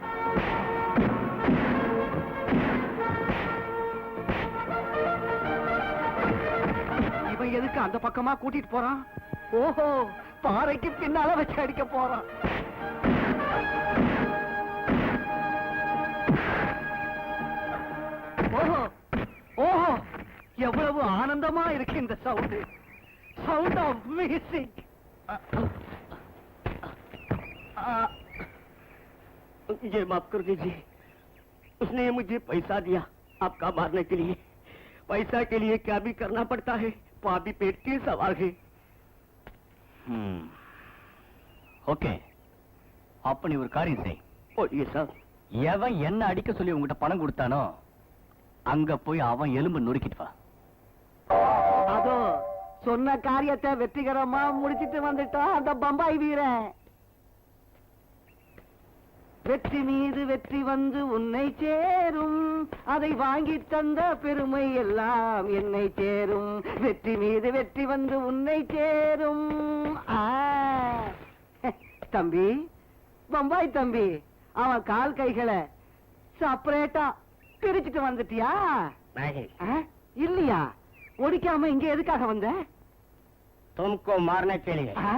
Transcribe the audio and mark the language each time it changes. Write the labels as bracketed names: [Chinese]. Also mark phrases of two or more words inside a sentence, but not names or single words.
[Tamil] இவன் எதுக்கு அந்த பக்கமா கூட்டிட்டு போறான்? ஓஹோ, பாறைக்கு பின்னால வச்சு அடிக்க போறான். ஓஹோ ஓஹோ, எவ்வளவு ஆனந்தமா இருக்கு இந்த சவுண்ட். [Hindi] साउंड ऑफ म्यूजिक। मुझे माफ कर दीजिए, उसने मुझे पैसा दिया आपका मारने के लिए। पैसा के लिए क्या भी करना पड़ता है, पापी पेट के सवाल है। [Tamil] ஓகே, அப்ப நீ ஒரு காரியம் செய். [Hindi] बोलिए साहब। [Tamil] எவன் என்ன அடிக்க சொல்லி உங்ககிட்ட பணம் கொடுத்தானோ அங்க போய் அவன் எலும்பு நொறுக்கிட்டு வா. அதோ சொன்ன காரியத்தை வெற்றிகரமா முடிச்சிட்டு வந்துட்டா அந்த பம்பாய் வீரன். வெற்றி மீது வெற்றி வந்து உன்னை சேரும், அதை வாங்கி தந்த பெருமை எல்லாம் என்னை சேரும். வெற்றி மீது வெற்றி வந்து உன்னை சேரும். தம்பி, பம்பாய் தம்பி, அவன் கால் கைகளை செப்பரேட்டா பிரிச்சுட்டு வந்துட்டியா? இல்லையா? ஒடிக்காம இங்க எதுக்காக வந்த? [Hindi] तुमको मारने के लिए।